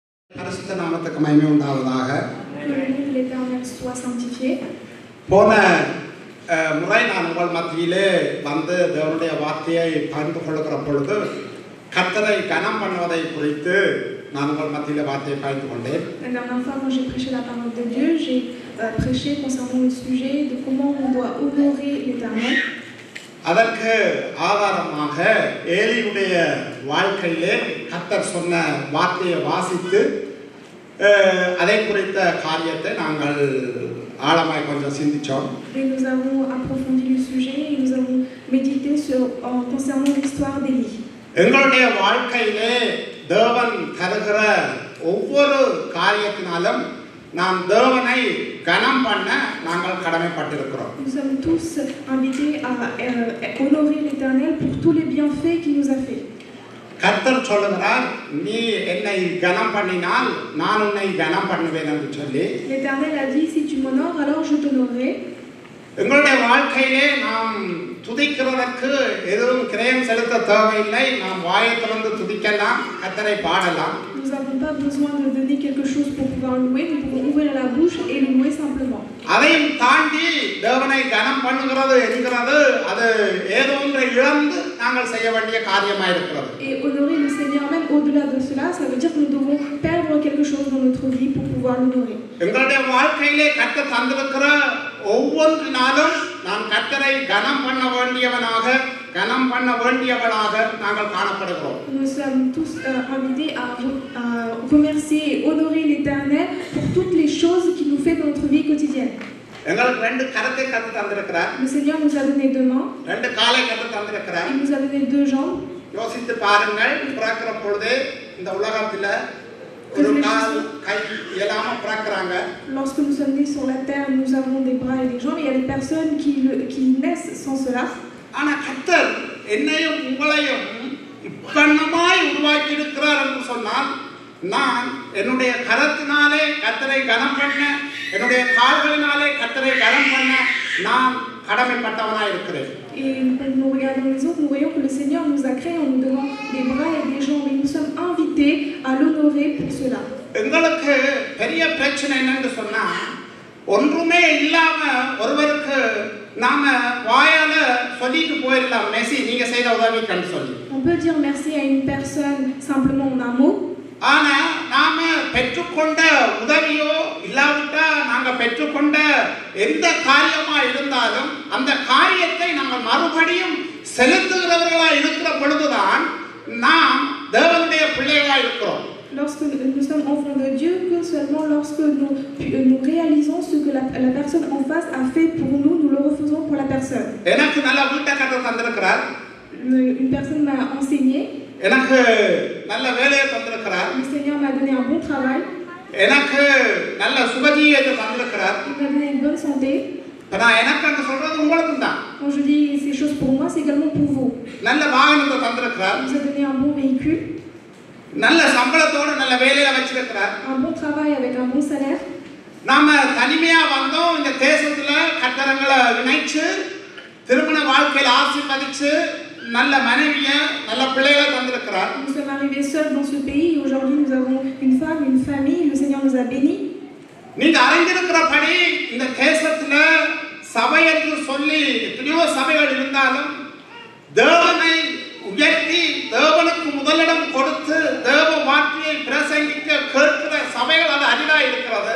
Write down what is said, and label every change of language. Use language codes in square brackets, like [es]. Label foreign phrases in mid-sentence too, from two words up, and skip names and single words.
[ta] பரிசுத்த நாமத்துக்கு மகிமை உண்டாவதாக. போன முறை நான் உங்கள் மத்தியிலே வந்து தேவனுடைய வார்த்தையை பகிர்ந்து கொள்ளுகிற பொழுது கர்த்தரை கனம் பண்ணுவதை குறித்து நான் உங்கள் மத்தியிலே வார்த்தையை பகிர்ந்து கொண்டேன். [fr] La dernière fois, quand j'ai prêché la parole de Dieu, j'ai prêché concernant le sujet de comment on doit honorer l'Éternel. [ta] அதற்கு ஆதாரமாக ஏலியுடைய வாழ்க்கையிலே கர்த்தர் சொன்ன வார்த்தையை வாசித்து அதை குறித்த காரியத்தை நாங்கள் ஆழமாய் கொஞ்சம் சிந்திச்சோம். [fr] Et nous avons approfondi le sujet et nous avons médité concernant l'histoire d'Élie. [ta] எங்களுடைய வாழ்க்கையிலே தேவன் தருகிற ஒவ்வொரு காரியத்தினாலும் நாம் தேவனை கனம் பண்ண நாங்கள் கடமைப்பட்டிருக்கிறோம். [fr] Nous sommes tous invités à honorer l'Éternel pour tous les bienfaits qu'il nous a fait. [ta] கர்த்தர் சொல்லுகிறார், நீ என்னை கனம் பண்ணினால் நான் உன்னை கனம் பண்ணுவேன் என்று சொல்லி. [fr] L'Éternel a dit, si tu m'honores, alors je t'honorerai. [ta] எங்களுடைய வாழ்க்கையிலே நாம் துதிக்கிறதற்கு எதுவும் கிரயம் செலுத்த தேவையில்லை. நாம் வாயை திறந்து துதிக்கலாம், கர்த்தரை பாடலாம். [fr] Nous n'avons pas besoin de donner quelque chose pour pouvoir louer. Nous pouvons ouvrir la bouche et louer simplement. [ta] அதையும் தாண்டி தேவனை கனம் பண்ணுகிறது என்கிறது அது ஏதோ ஒன்றை இழந்து நாங்கள் செய்ய வேண்டிய காரியமாக இருக்கிறது. [fr] Et honorer le Seigneur, même au-delà de cela, ça veut dire que nous devons perdre quelque chose dans notre vie pour pouvoir l'honorer. [ta] எங்களுடைய வாழ்க்கையிலே கர்த்தர் தந்திருக்கிற ஒவ்வொன்றினாலும் நாம் கர்த்தரை கனம் பண்ண வேண்டியவனாக கனம் பண்ண வேண்டியவனாக நாங்கள் காணப்படுகிறோம். [fr] Nous sommes tous invités à remercier et honorer l'Éternel pour toutes les choses qu'il nous fait dans notre vie quotidienne. [ta] எங்களுக்கு ரெண்டு கரத்தை கர்த்தர் தந்திருக்கிறார். [fr] Le Seigneur nous a donné deux mains. [ta] ரெண்டு காலை கர்த்தர் தந்திருக்கிறார். [fr] Il nous a donné deux jambes. [ta] யோசித்து பாருங்கள், பிறக்கிற பொழுது இந்த உலகத்துல ஒரு கால் கை இல்லாம பிறக்கிறாங்க. [fr] Lorsque nous sommes nés sur la terre, nous avons des bras et des jambes. Il y a des personnes qui naissent sans cela. [ta] ஆனா கர்த்தர் என்னையும் உங்களையும் இப்பன்னமாய் உருவாக்கி இருக்கிறார் என்று சொன்னால், நான் என்னுடைய கரத்தினாலே கர்த்தரை கனம் பண்ண, என்னுடைய கால்களினாலே கர்த்தரை கனம் பண்ண நான் கடமைப்பட்டவனாய் இருக்கிறேன். [fr] Et quand nous regardons les autres, nous voyons que le Seigneur nous a créés en nous donnant des bras et des jambes. Et nous sommes invités à l'honorer pour cela. [ta] எங்களுக்கு பெரிய பிரச்சனை என்னன்னு சொன்னா, ஒன்றுமே இல்லாம ஒருவருக்கு நாம வாயால சொல்லிட்டு போயிடலாம், மெசி நீங்க செய்த உதவிக்கு சொல்லி. [fr] On peut dire merci à une personne simplement en un mot. [ta] ஆனா நாம பெற்றுக்கொண்ட உதவியோ இல்லாவிட்டா நாங்க பெற்றுக்கொண்ட எந்த காரியமா இருந்தாலும் அந்த காரியத்தை நாங்கள் மறுபடியும் செலுத்துகிறவர்களா இருக்கிற பொழுதுதான் நாம் தேவனுடைய பிள்ளைகளா இருக்கிறோம். [fr] Lorsque nous sommes enfants de Dieu, que seulement lorsque nous réalisons ce que la personne en face a fait pour nous, nous le refaisons pour la personne. [ta] எனக்கு நல்ல வீட்டை கர்த்தர் தந்திருக்கிறார். [fr] Une personne m'a enseigné. [ta] எனக்கு நல்ல வேலையை தந்திருக்கிறார். [fr] Le Seigneur m'a donné un bon travail. [ta] எனக்கு நல்ல சுகஜீவியத்தை தந்திருக்கிறார். [fr] Il m'a donné une bonne santé. [ta] நான் எனக்கு அந்த சொல்றது உங்களுக்கும் தான். [fr] Quand je dis ces choses pour moi, c'est également pour vous. [ta] நல்ல வாகனத்தை தந்திருக்கிறார். [fr] Il nous a donné un bon véhicule. [ta] நல்ல சம்பளத்தோட நல்ல வேலையில வச்சிருக்கிறார். [fr] Un bon travail avec un bon salaire. [ta] நாம தனிமையா வந்தோம், இந்த தேசத்துல கட்டடங்களை இணைச்சு திருமண வாழ்க்கையில ஆசீர்வதிச்சு நல்ல மனைவிய நல்ல பிள்ளைகளை தந்திருக்கிறார். [fr] Nous sommes arrivés seuls dans ce pays. Aujourd'hui, nous avons une femme, une famille. Le Seigneur nous a bénis. [ta] நீங்க அறிந்திருக்கிறபடி இந்த தேசத்துல சபை என்று சொல்லி எத்தனையோ சபைகள் இருந்தாலும் தேவனை உயர்த்தி தேவனுக்கு முதலிடம் கொடுத்து தேவ வார்த்தையை பிரசங்கிக்க கேட்கிற சபைகள் அது அரிதா இருக்கிறது.